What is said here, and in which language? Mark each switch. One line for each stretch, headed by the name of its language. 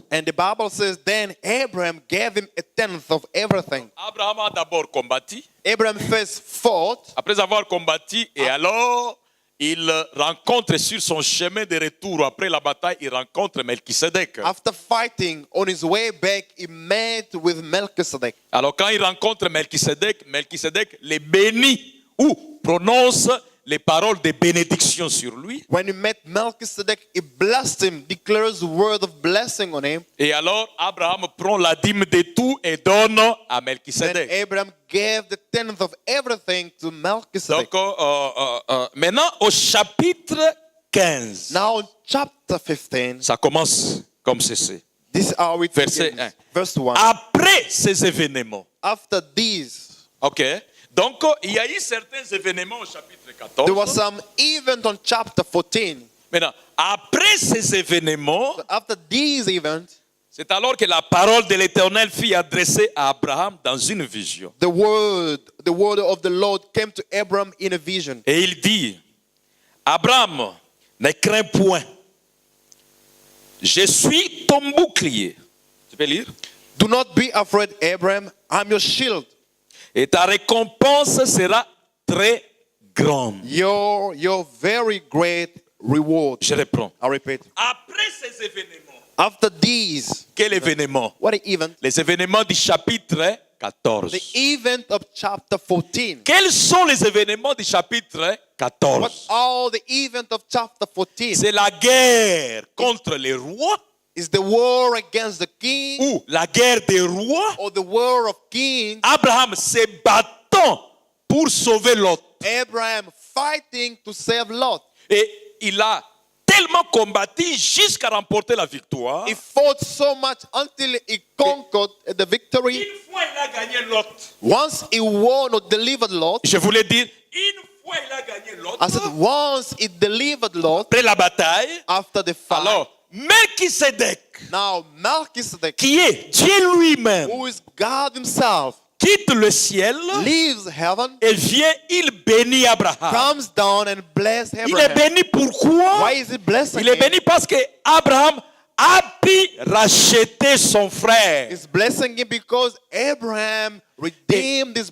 English: And the Bible says, then Abraham gave him a tenth of everything.
French: Abraham a d'abord combattu.
English: Abraham first fought.
French: Après avoir combattu, et alors, il rencontre sur son chemin de retour, après la bataille, il rencontre Melchisedec.
English: After fighting, on his way back, he met with Melchizedek.
French: Alors, quand il rencontre Melchisedec, Melchisedek les bénit ou prononce les paroles de bénédiction sur lui.
English: When he met Melchizedek, he blessed him, declares a word of blessing on him.
French: Et alors, Abraham prend la dîme de tout et donne à
English: Then
French: Melchisedec.
English: Abraham gave the tenth of everything to Melchizedek.
French: Donc, maintenant, au chapitre 15,
English: Now, in chapter 15,
French: ça commence comme ceci.
English: this is how it
French: Verset
English: begins.
French: 1.
English: Verse 1.
French: Après ces événements,
English: After these,
French: ok? Donc, il y a eu certains événements au chapitre 14.
English: there was some event on chapter 14.
French: Maintenant, après ces événements,
English: So after these events,
French: c'est alors que la parole de l'Éternel fut adressée à Abraham dans une vision.
English: the word of the Lord came to Abraham in a vision.
French: Et il dit, Abraham, ne crains point. Je suis ton bouclier. Tu peux lire?
English: Do not be afraid, Abraham. I'm your shield.
French: Et ta récompense sera très grande.
English: Your very great reward.
French: Je reprends.
English: I repeat.
French: Après ces événements,
English: After these,
French: quel événement?
English: what an event?
French: Les événements du chapitre 14.
English: The event of chapter 14.
French: Quels sont les événements du chapitre
English: What
French: 14?
English: are the event of chapter 14?
French: C'est la guerre contre les rois
English: Is the war against the king
French: ou la guerre des rois.
English: or the war of kings?
French: Abraham se battant pour sauver Lot.
English: Abraham fighting to save Lot.
French: Et il a tellement combattu jusqu'à remporter la victoire.
English: He fought so much until he conquered the victory.
French: Une fois, il a gagné l'autre.
English: Once he won or delivered Lot,
French: Je voulais dire, une fois, il a gagné l'autre.
English: I said once he delivered Lot
French: Après la bataille,
English: after the fight.
French: alors, Melchisedec,
English: Now Melchizedek,
French: qui est Dieu lui-même,
English: who is God himself,
French: quitte le ciel
English: leaves heaven,
French: et vient, il bénit Abraham.
English: comes down and bless
French: Il est
English: Abraham.
French: béni pourquoi?
English: Why is he blessing
French: Il est
English: him?
French: béni parce que Abraham a pu racheter son frère.
English: He's blessing him because Abraham redeemed his